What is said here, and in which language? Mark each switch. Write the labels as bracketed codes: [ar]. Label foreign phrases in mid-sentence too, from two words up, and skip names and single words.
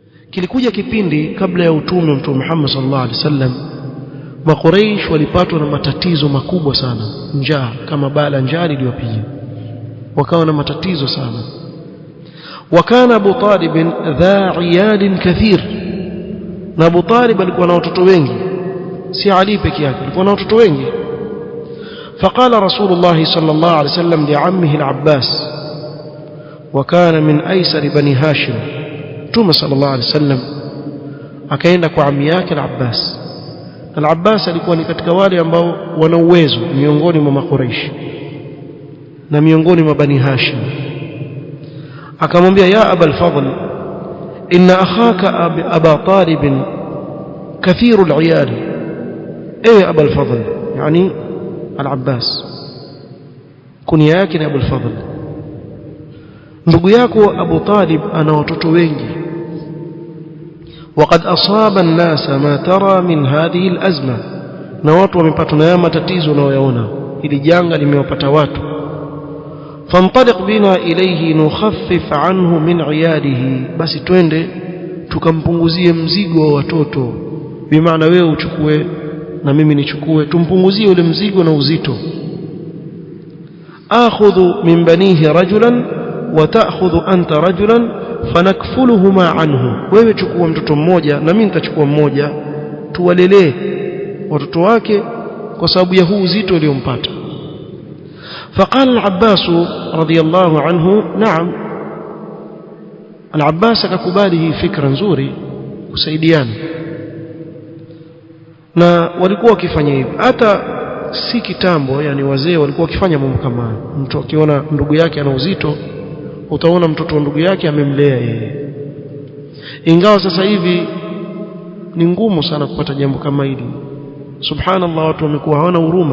[sw] kilikuja kipindi kabla ya utume wa Mtume Muhammad [ar] صلى الله عليه وسلم, [sw] Makuraish walipatwa na matatizo makubwa sana, njaa, kama bala njaa iliyopiga, wakawa na matatizo sana. [ar] وكان أبو طالب ذا عياد كثير, [sw] na Abu Talib alikuwa na watoto wengi, si Ali peke yake, alikuwa na watoto wengi. [ar] فقال رسول الله صلى الله عليه وسلم لعمه العباس وكان من أيسر بني هاشم، توما صلى الله عليه وسلم [sw] akaenda kwa ammi yake al-Abbas. Al-Abbas alikuwa ni katika wale ambao wana uwezo miongoni mwa Makuraish na miongoni mwa Bani Hashim. [ar] Akamwambia, يا أبا الفضل إن أخاك أبا طالب كثير العيال. Aba al-Fadl, [sw] yani al-Abbas, kunia yake ni Abu al-Fadl, ndugu yako Abu Talib ana watoto wengi. [ar] وقد أصاب الناس ما ترى من هذه الأزمة, [sw] na watu wamepatwa na matatizo unayoyaona, ili janga limewapata watu. [ar] فانطلق بنا إليه نخفف عنه من عياله, [sw] basi twende tukampunguzie mzigo wa watoto, bimaana wewe uchukue na mimi nichukue, tumpunguzie ule mzigo na uzito. [ar] آخذ من بنيه رجلا وتأخذ أنت رجلا فنكفلهما عنه, [sw] wewe chukua mtoto mmoja na mimi nitachukua mmoja, tuwalelee watoto wake kwa sababu ya huu uzito uliompata. [ar] فقال العباس رضي الله عنه نعم. [sw] العباس akakubali hii fikra nzuri kusaidiana, na walikuwa wakifanya hivi hata si kitambo, yani wazee walikuwa wakifanya mambo kama hayo. Mtu akiona ndugu yake ana uzito, utaona mtoto wa ndugu yake amemlea yeye. Ingawa sasa hivi ni ngumu sana kupata jambo kama hili, subhanallah, watu wamekuwa hawana huruma.